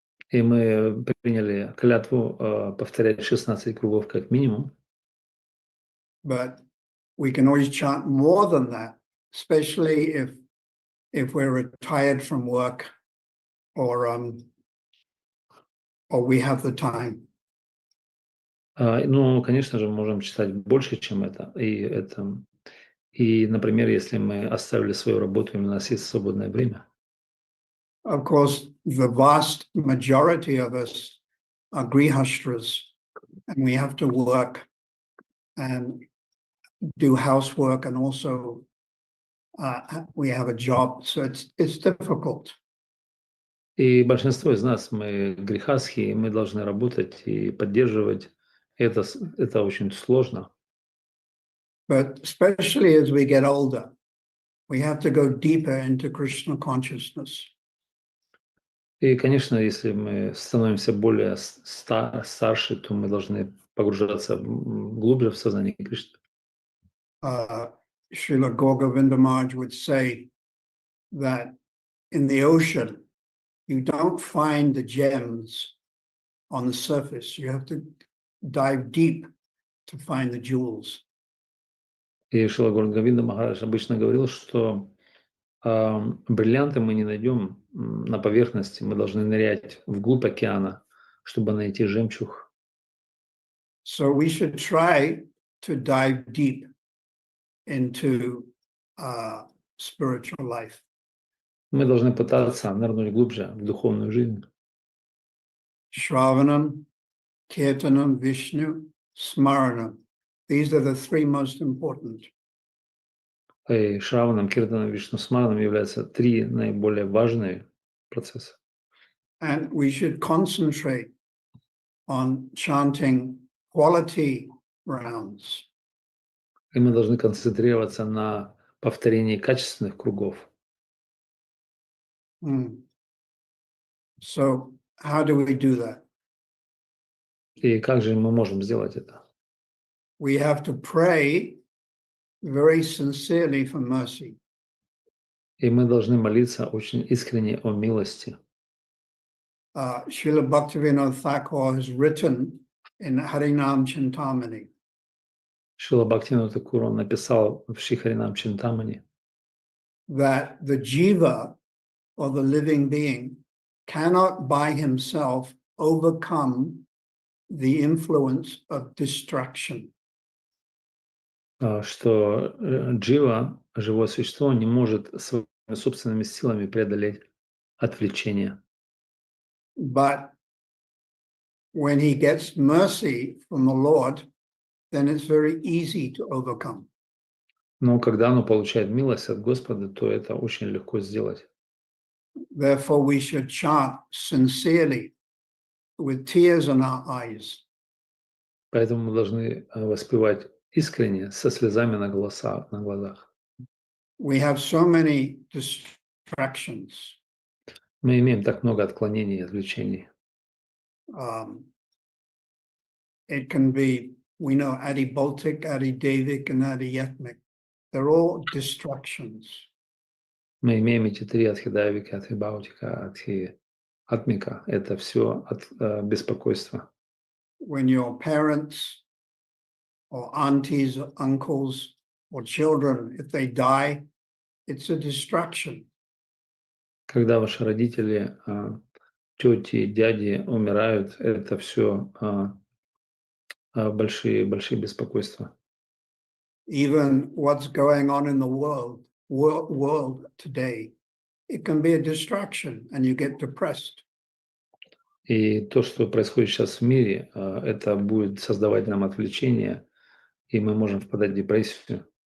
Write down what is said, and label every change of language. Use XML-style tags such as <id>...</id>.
<ru>И мы приняли клятву повторять 16 кругов как минимум.</ru> <en>But we can always chant more than that, especially if we're retired from work or we have the time.</en> <ru>Ну, конечно же, мы можем читать больше, чем это. И, например, если мы оставили свою работу, и у нас есть свободное время.</ru> <en>Of course, the vast majority of us are grihastras, and we have to work and do housework, and also we have a job, so it's difficult.</en> <ru>И большинство из нас, мы грехастхи, и мы должны работать и поддерживать. Это очень сложно.</ru> <en>But especially as we get older, we have to go deeper into Krishna consciousness.</en> <ru>И, конечно, если мы становимся более старше, то мы должны погружаться глубже в сознание Кришны.</ru> <en>Srila Govinda Maharaj would say that in the ocean, you don't find the gems on the surface. You have to dive deep to find the jewels.</en> <ru>И Шрила Гургавинда Махарадж обычно говорил, что бриллианты мы не найдем на поверхности, мы должны нырять вглубь океана, чтобы найти жемчуг.</ru> <en>So we should try to dive deep into spiritual life.</en> <ru>Мы должны пытаться нырнуть глубже в духовную жизнь.</ru> <en>Shravanam, Kirtanam, Vishnu, Smaranam. These are the three most important.</en> <ru>И Шраванам, Киртанам, Вишну Смаранам являются три наиболее важные процесса.</ru> <en>And we should concentrate on chanting quality rounds.</en> <ru>И мы должны концентрироваться на повторении качественных кругов.</ru> <en>So how do we do that?</en> <ru>И как же мы можем сделать это?</ru> <en>We have to pray very sincerely for mercy.</en> <ru>И мы должны молиться очень искренне о милости.</ru> <en>Srila Bhaktivinoda Thakur has written in Harinam Chintamani</en> <ru>Шрила Бхактивинода Тхакур, он написал в Шри-Харинам Чинтамани,</ru> <en>that the jiva, or the living being, cannot by himself overcome the influence of distraction.</en> <ru>Что джива, живое существо, не может своими собственными силами преодолеть отвлечение.</ru> <en>But when he gets mercy from the Lord, then it's very easy to overcome.</en> <ru>Но когда оно получает милость от Господа, то это очень легко сделать.</ru> <en>Therefore, we should chant sincerely with tears in our eyes.</en> <ru>Поэтому мы должны воспевать искренне, со слезами на глазах.</ru> <en>We have so many distractions.</en> <ru>Мы имеем так много отклонений и отвлечений.</ru> <en>It can be, we know, Adi-Baltic, Adi-Devic, and Adi-Ethnic. They're all distractions.</en> <ru>Мы имеем эти три адхидавика, адхибаутика, адхиатмика. Это все от беспокойства.</ru> <en>When your parents or aunties or uncles or children, if they die, it's a distraction.</en> <ru>Когда ваши родители, тети, дяди умирают, это все большие беспокойства.</ru> <en>Even what's going on in the world today, it can be a distraction and you get depressed.</en> <ru>И то, что происходит сейчас в мире, это будет создавать нам отвлечение, и мы можем впадать в депрессию.</ru>